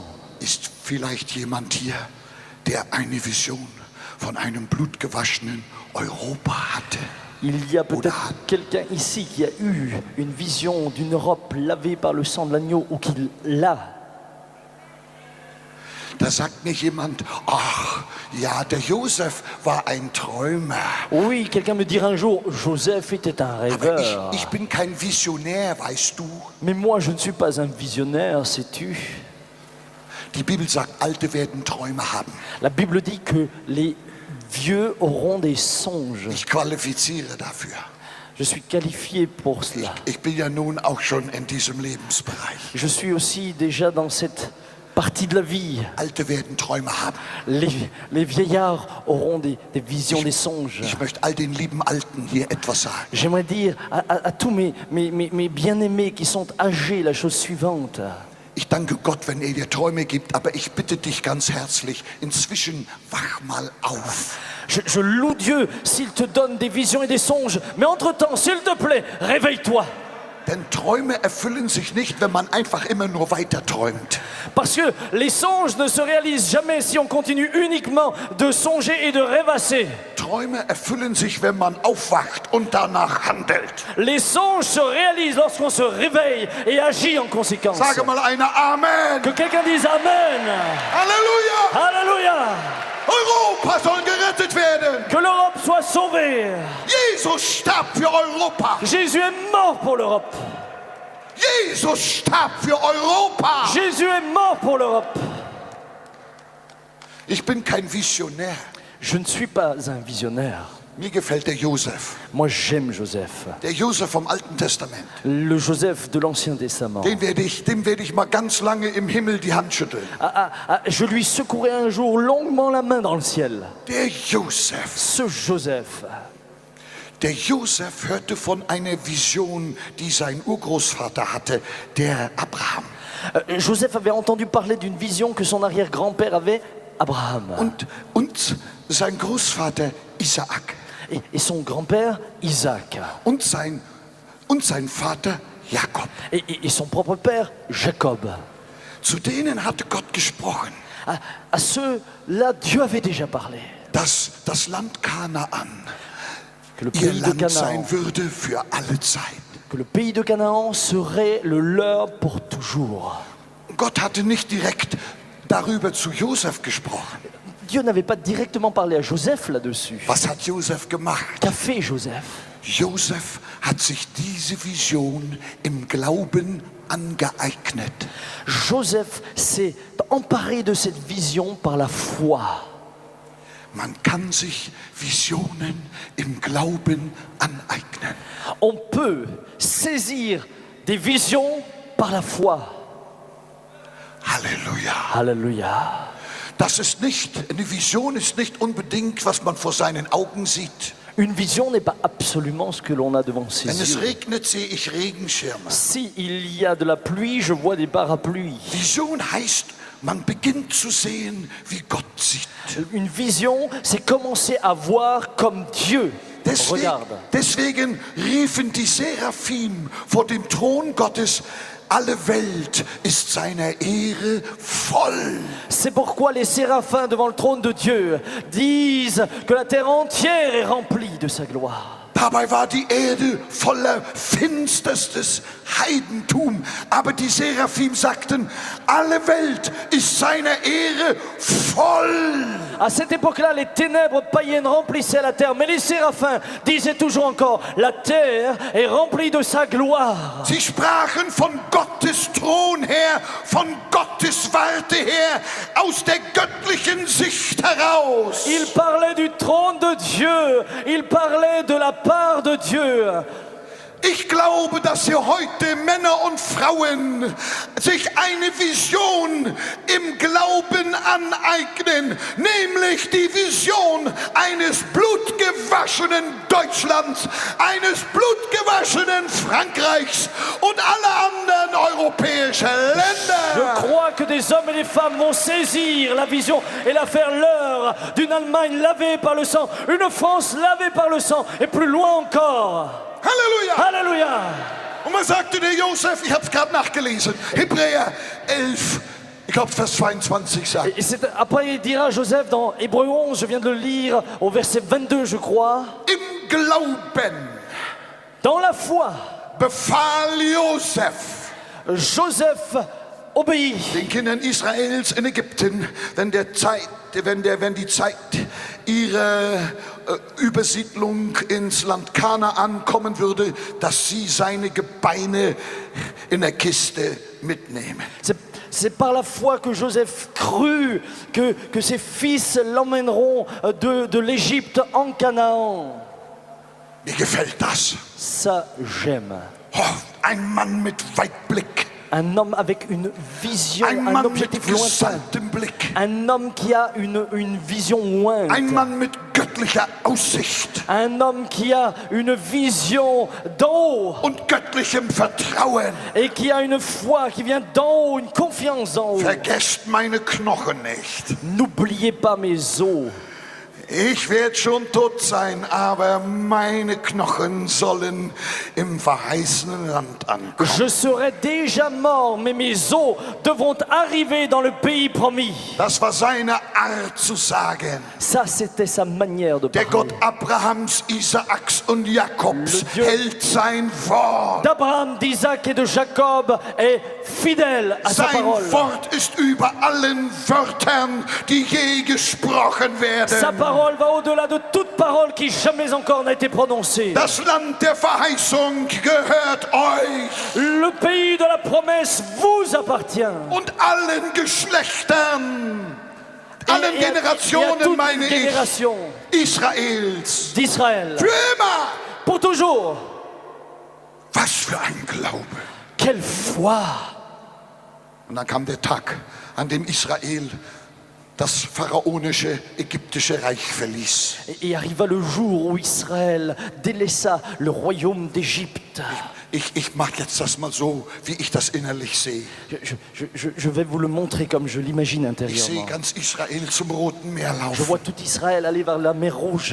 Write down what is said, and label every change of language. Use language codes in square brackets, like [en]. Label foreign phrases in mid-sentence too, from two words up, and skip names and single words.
[de] Ist vielleicht jemand hier, der eine Vision von einem blutgewaschenen Europa hatte? [fr] Il y a peut-être quelqu'un ici qui a eu une vision d'une Europe lavée par le sang de l'agneau ou qui l'a. [de] Da sagt mir jemand, ach ja, der Josef war ein Träumer. [fr] Oui, quelqu'un me dira un jour, Joseph était un [de] Aber [fr] rêveur. [de] ich bin kein Visionär, weißt du. [fr] Mais moi, je ne suis pas un visionnaire, sais-tu. [de] Die Bibel sagt, Alte werden Träume haben. [fr] La Bible dit que les vieux auront des songes. [de] Ich qualifiziere dafür. [fr] Je suis qualifié pour cela. [de] Ich bin ja nun auch schon in diesem Lebensbereich. [fr] Je suis aussi déjà dans cette partie de la vie. [de] Alte werden Träume haben. [fr] Les vieillards auront des visions, des songes. [de] Ich möchte all den lieben Alten hier etwas sagen. [fr] J'aimerais dire à tous mes bien-aimés qui sont âgés la chose suivante. [de] Ich danke Gott, wenn er dir Träume gibt, aber ich bitte dich ganz herzlich, inzwischen wach mal auf. [fr] Je loue Dieu s'il te donne des visions et des songes. Mais entre-temps, s'il te plaît, réveille-toi. [de] Denn Träume erfüllen sich nicht, wenn man einfach immer nur weiter träumt. [fr] Parce que les songes ne se réalisent jamais si on continue uniquement de songer et de rêvasser. [de] Träume erfüllen sich, wenn man aufwacht und danach handelt. [fr] Les songes se réalisent lorsqu'on se réveille et agit en conséquence. [de] Sage mal einer Amen. [fr] Que quelqu'un dise Amen. [de] Halleluja. [fr] Alléluia. [de] Europa soll gerettet werden. [fr] Que l'Europe soit sauvée. [de] Jesus starb für Europa. [fr] Jésus est mort pour l'Europe. [de] Jesus starb für Europa. [fr] Jésus est mort pour l'Europe. [de] Ich bin kein Visionär. [fr] Je ne suis pas un visionnaire. [de] Mir gefällt der Josef. [fr] Moi, j'aime Joseph. [de] Der Josef vom Alten Testament. [fr] Le Joseph de l'Ancien Testament. [de] Dem werde ich mal ganz lange im Himmel die Hand schütteln. [fr] Je lui secouerai un jour longuement la main dans le ciel. [de] Der Josef. [fr] Ce Joseph. [de] Der Josef hörte von einer Vision, die sein Urgroßvater hatte, der Abraham. [fr] Joseph avait entendu parler d'une vision que son arrière-grand-père avait, Abraham. [de] Und sein Großvater Isaak. [fr] Et son grand-père, Isaac. [de] Und sein Vater Jakob. [fr] Et son propre père, Jacob. [de] Zu denen hatte Gott gesprochen. [fr] À ceux-là, Dieu avait déjà parlé. [de] Dass das Land Kanaan [fr] Que le [de] ihr [fr] pays de [de] Land [fr] Canaan, [de] sein würde für alle Zeit. [fr] que le pays de Canaan serait le leur pour toujours. [de] Gott hatte nicht direkt darüber zu Josef gesprochen. [fr] Dieu n'avait pas directement parlé à Joseph là-dessus. [de] Was hat Josef gemacht? [fr] Qu'a fait Joseph? [de] Josef hat sich diese Vision im Glauben angeeignet. [fr] Joseph s'est emparé de cette vision par la foi. [de] Man kann sich Visionen im Glauben aneignen. [fr] On peut saisir des visions par la foi. [de] Halleluja. [fr] Alléluia. [de] Eine Vision ist nicht unbedingt, was man vor seinen Augen sieht. [fr] Une vision n'est pas absolument ce que l'on a devant ses [de] Wenn es [fr] yeux. [de] regnet, sehe ich Regenschirme. [fr] Si il y a de la pluie, je vois des parapluies. [de] Vision heißt, man beginnt zu sehen, wie Gott sieht. [fr] Une vision, c'est commencer à voir comme Dieu regarde. [de] Deswegen riefen die Seraphim vor dem Thron Gottes, alle Welt ist seiner Ehre voll. [fr] C'est pourquoi les séraphins devant le trône de Dieu disent que la terre entière est remplie de sa gloire. [de] Dabei war die Erde voller finsterstes Heidentum. Aber die Seraphim sagten, alle Welt ist seiner Ehre voll. [fr] À cette époque-là, les ténèbres païennes remplissaient la terre, mais les séraphins disaient toujours encore, la terre est remplie de sa gloire. [de] Sie sprachen von Gottes Thron her, von Gottes Warte her, aus der göttlichen Sicht heraus. [fr] Ils parlaient du trône de Dieu, ils parlaient de la part de Dieu. [de] Ich glaube, dass hier heute Männer und Frauen sich eine Vision im Glauben aneignen, nämlich die Vision eines blutgewaschenen Deutschlands, eines blutgewaschenen Frankreichs und aller anderen europäischen [fr] Je [de] Länder. [fr] crois que des hommes et des femmes vont saisir la vision et la faire leur d'une Allemagne lavée par le sang, une France lavée par le sang et plus loin encore. [de] Halleluja! [fr] Alléluia! [de] Und man sagte der Josef, ich habe es gerade nachgelesen, Hebräer 11, ich glaube Vers 22 sagt. [fr] Et après il dira Joseph dans Hébreux 11, je viens de le lire au verset 22 je crois. [de] Im Glauben [fr] Dans la foi, [de] befahl Josef [fr] Joseph obéit [de] den Kindern Israels in Ägypten, wenn die Zeit ihrer Übersiedlung ins Land Kanaan kommen würde, dass sie seine Gebeine in der Kiste mitnehmen. [fr] C'est par la foi que Joseph crut que ses fils l'emmèneront de l'Égypte en Canaan. [de] Mir gefällt das. [fr] Ça, j'aime. [de] Oh, ein Mann mit Weitblick, [fr] Un homme avec une vision, [de] ein [fr] un [de] Mann [fr] objectif [de] mit [fr] lointain. [de] gesalbtem Blick, [fr] Un homme qui a une vision lointaine. [de] ein Mann mit göttlicher Aussicht [fr] Un homme qui a une vision d'en haut [de] und göttlichem Vertrauen. [fr] et qui a une foi qui vient d'en haut, une confiance d'en haut. [de] Vergesst meine Knochen nicht. [fr] N'oubliez pas mes os. [de] Ich werde schon tot sein, aber meine Knochen sollen im verheißenen Land ankommen. [fr] Je serai déjà mort, mais mes os devront arriver dans le pays promis. [de] Das war seine Art zu sagen. [fr] Ça, c'était sa manière de [de] Der [fr] parler. [de] Gott Abrahams, Isaaks und Jakobs [fr] Le Dieu- [de] hält sein Wort. [fr] D'Abraham, d'Isaac et de Jacob est fidèle à sa [de] Sein [fr] parole. [de] Wort ist über allen Wörtern, die je gesprochen [fr] Sa [de] werden. [fr] parole va au-delà de toute parole qui jamais encore n'a été prononcée. [de] Das Land der Verheißung gehört euch [fr] Le pays de la promesse vous appartient. [de] und allen Geschlechtern, allen [fr] Et à [de] Generationen, [fr] toute [de] meine ich, [fr] génération [de] Israels. [fr] d'Israël. [de] Für immer. [fr] Pour toujours. [de] Was für ein Glaube. [fr] Quelle foi. [de] Und dann kam der Tag, an dem Israel das pharaonische ägyptische Reich verließ. [fr] Et arriva le jour où Israël délaissa le royaume d'Égypte. [de] Ich mache jetzt das mal so, wie ich das innerlich sehe. [fr] Je vais vous le montrer comme je l'imagine [de] Ich sehe [fr] intérieurement. [de] ganz Israel zum Roten Meer [fr] Je vois [de] laufen. [fr] tout Israël aller vers la mer Rouge.